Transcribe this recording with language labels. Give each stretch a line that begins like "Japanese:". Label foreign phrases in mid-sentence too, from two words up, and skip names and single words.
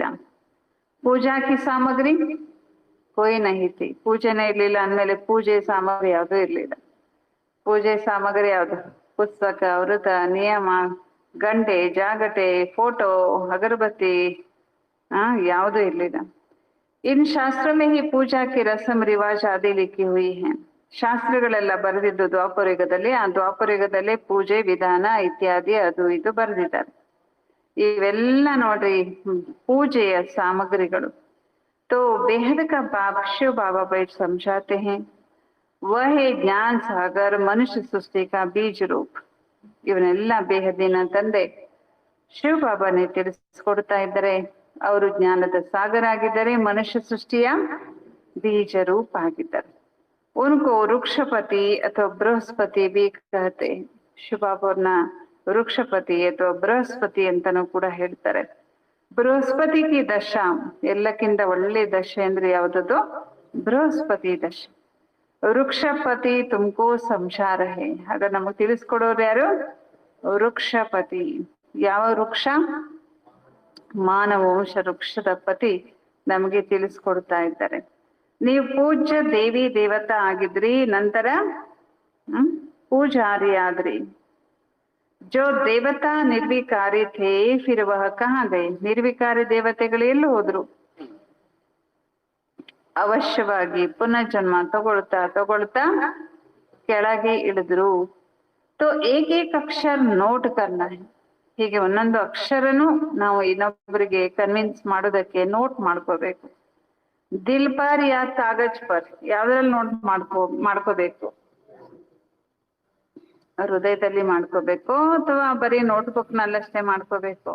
Hindi: पूजा की सामग्री कोई नहीं थी,
Kannada: ಪೂಜೆನೇ ಇರ್ಲಿಲ್ಲ ಅಂದ್ಮೇಲೆ ಪೂಜೆ ಸಾಮಗ್ರಿ ಯಾವುದು ಇರ್ಲಿಲ್ಲ. ಪೂಜೆ ಸಾಮಗ್ರಿ ಯಾವುದು? ಪುಸ್ತಕ, ವೃತ, ನಿಯಮ, ಗಂಟೆ, ಜಾಗಟೆ, ಫೋಟೋ, अगरबत्ती ಯಾವುದು ಇರ್ಲಿಲ್ಲ.
Hindi: इन शास्त्रों में ही पूजा की रस्म रिवाज आदि लिखी हुई है.
Kannada: ಶಾಸ್ತ್ರಗಳೆಲ್ಲ ಬರೆದಿದ್ದು ದ್ವಾಪರಯುಗದಲ್ಲಿ. ಆ ದ್ವಾಪರಯುಗದಲ್ಲೇ ಪೂಜೆ ವಿಧಾನ ಇತ್ಯಾದಿ ಅದು ಇದು ಬರೆದಿದ್ದಾರೆ. ಇವೆಲ್ಲ ನೋಡ್ರಿ ಪೂಜೆಯ ಸಾಮಗ್ರಿಗಳು.
Hindi: तो बेहद का बाप शिव बाबा बैठ समझाते हैं, वह है ज्ञान सागर मनुष्य सृष्टि का बीज रूप.
Kannada: ಇವನ್ನೆಲ್ಲ ಬೇಹದಿನ ತಂದೆ ಶಿವ ಬಾಬಾನೇ ತಿಳಿಸ್ಕೊಡ್ತಾ ಇದ್ದಾರೆ. ಅವರು ಜ್ಞಾನದ ಸಾಗರ ಆಗಿದ್ದಾರೆ, ಮನುಷ್ಯ ಸೃಷ್ಟಿಯ ಬೀಜ ರೂಪ ಆಗಿದ್ದಾರೆ.
Hindi: उनको वृक्षपति अथवा बृहस्पति भी कहते.
Kannada: ಶಿವ ಬಾಬಾವ್ರನ್ನ ವೃಕ್ಷಪತಿ ಅಥವಾ ಬೃಹಸ್ಪತಿ ಅಂತಾನೂ ಕೂಡ ಹೇಳ್ತಾರೆ.
Hindi: बृहस्पति की दशा,
Kannada: ಎಲ್ಲಕ್ಕಿಂತ ಒಳ್ಳೆ ದಶೆ ಅಂದ್ರೆ ಯಾವ್ದದು? ಬೃಹಸ್ಪತಿ ದಶ.
Hindi: वृक्षपति तुमको समझा रहे,
Kannada: ಆಗ ನಮಗ್ ತಿಳಿಸ್ಕೊಡೋರು ಯಾರು? ವೃಕ್ಷಪತಿ. ಯಾವ ವೃಕ್ಷ? ಮಾನವ ವಂಶ ವೃಕ್ಷದ ಪತಿ ನಮಗೆ ತಿಳಿಸ್ಕೊಡ್ತಾ ಇದ್ದಾರೆ. ನೀವು ಪೂಜ್ಯ ದೇವಿ ದೇವತಾ ಆಗಿದ್ರಿ, ನಂತರ ಪೂಜಾರಿ ಆದ್ರಿ.
Hindi: जो देवता निर्विकारी थे फिर वह कहाँ गए?
Kannada: ನಿರ್ವಿಕಾರಿ ದೇವತೆಗಳು ಎಲ್ಲಿ ಹೋದ್ರು? ಅವಶ್ಯವಾಗಿ ಪುನರ್ಜನ್ಮ ತಗೊಳ್ತಾ ತಗೊಳ್ತಾ ಕೆಳಗೆ ಇಳಿದ್ರು.
Hindi: तो एक एक अक्षर ನೋಟ್ करना है.
Kannada: ಹೀಗೆ ಒಂದೊಂದು ಅಕ್ಷರನು ನಾವು ಇನ್ನೊಬ್ಬರಿಗೆ ಕನ್ವಿನ್ಸ್ ಮಾಡೋದಕ್ಕೆ ನೋಟ್ ಮಾಡ್ಕೋಬೇಕು.
Hindi: दिल पर या कागज़ पर,
Kannada: ಯಾವ್ದ್ರಲ್ಲಿ ನೋಟ್ ಮಾಡ್ಕೋಬೇಕು? ಹೃದಯದಲ್ಲಿ ಮಾಡ್ಕೋಬೇಕು ಅಥವಾ ಬರೀ ನೋಟ್ಬುಕ್ ನಲ್ಲಷ್ಟೇ ಮಾಡ್ಕೋಬೇಕು?